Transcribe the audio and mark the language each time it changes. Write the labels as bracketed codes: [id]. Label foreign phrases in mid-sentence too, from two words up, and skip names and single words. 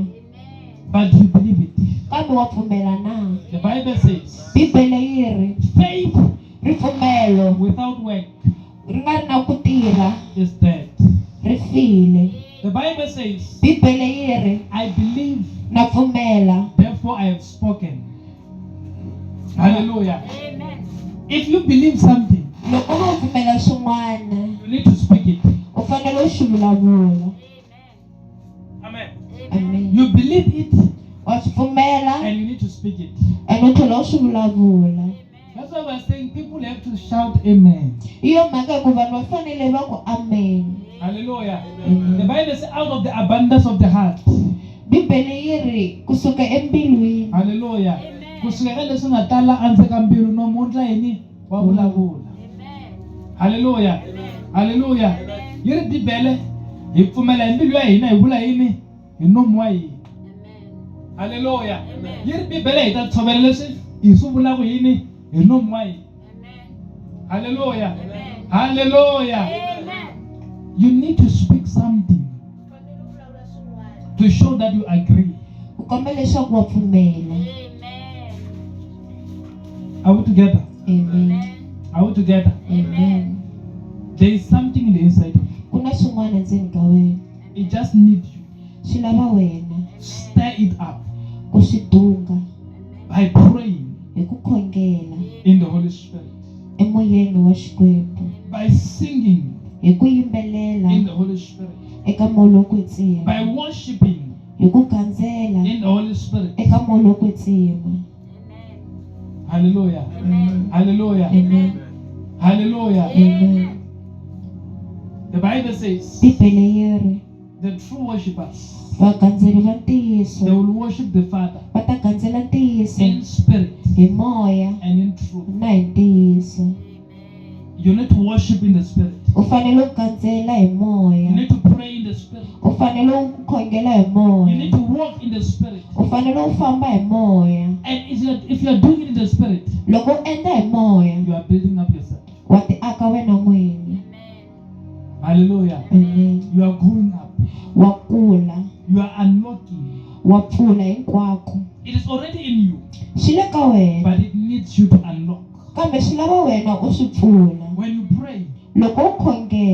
[en] But do you believe it? [ts] Kambe wa pfumela na? [en] The Bible says, [ts] Bibele yi ri [en] faith [ts] ripfumelo [en] without work [ts] ri nga ri na ku tirha [en] is dead. [ts] ri file. [en] The Bible says, [ts] Bibele yi ri [en] I believe, [ts] na pfumela, [en] therefore I have spoken. Hallelujah. If you believe something, [ts] loko u pfumela swin'wana [en] you need to speak it. [ts] u fanele u swi vulavula. [en] Amen. Amen. You believe it [ts] Wa swi pfumela [en] and you need to speak it. [ts] and u tlhela u swi vulavula. [en] That's why we're saying people have to shout amen. [ts] Hi yo mhaka ku vanhu va fanele va ku amen. [en] Hallelujah. The Amen. Bible says out of the abundance of the heart. [ts] Bibele yi ri kusuka embilwini. [en] Hallelujah. [ts] Kusuka ka leswi nga tala endzeni ka mbilu nomuntlha yini wa vulavula. [en] Hallelujah. Hallelujah. [ts] Yi ri Bibele hi pfumela hi mbilu ya hina hi vula yini hi nomu wa hina. [en] Hallelujah. [ts] Yi ri Bibele hi ta tshovela leswi hi swi vulaka yini hi nomu wa hina. [en] Hallelujah. Hallelujah. You need to speak something to show that you agree. [ts] U komba leswaku wa pfumela. [en] Are we together? Amen. Are we together? Amen. There is something in the inside of you. [ts] Ku na swin'wana endzeni ka wena. [en] It just needs you. [ts] Swi lava wena [en] Stir it up [ts] ku swi dunga [en] by praying [ts] hi ku khongela [en] in the Holy Spirit, [ts] emoyeni wa Xikwembu, [en] by singing [ts] hi ku yimbelela [en] in the Holy Spirit, [ts] eka moya lo kwetsima, [en] by worshiping [ts] hi ku gandzela [en] in the Holy Spirit. [ts] eka moya lo kwetsima. [en] Hallelujah. Amen. Hallelujah. Amen. Hallelujah. Amen. The Bible says [ts] Bibele yi ri [en] the true worshippers, [ts] vagandzeli va [en] they [ts] ntiyiso [en] will worship the Father [ts] va ta gandzela ntiyiso [en] in spirit [ts] hi moya [en] and in truth. [ts] na hi ntiyiso. [en] You need to worship in the spirit. [ts] U fanele u gandzela hi [en] You [ts] moya, [en] need to pray in the spirit. [ts] u fanele u khongela hi [en] You need [ts] moya, [en] to walk in the spirit. [ts] u fanele u famba hi moya. [en] And if you are doing it in the spirit, [ts] Loko u endla hi moya [en] you are building up yourself. [ts] wa ti aka wena n'wini. [en] Hallelujah. Amen. You are growing up. [ts] Wa kula, [en] You are unlocking. [ts] wa pfula hinkwako. [en] It is already in you, [ts] Swi le ka wena [en] but it needs you to unlock. [ts] kambe swi lava wena u swi pfula. [en] When you pray, [ts] Loko u khongela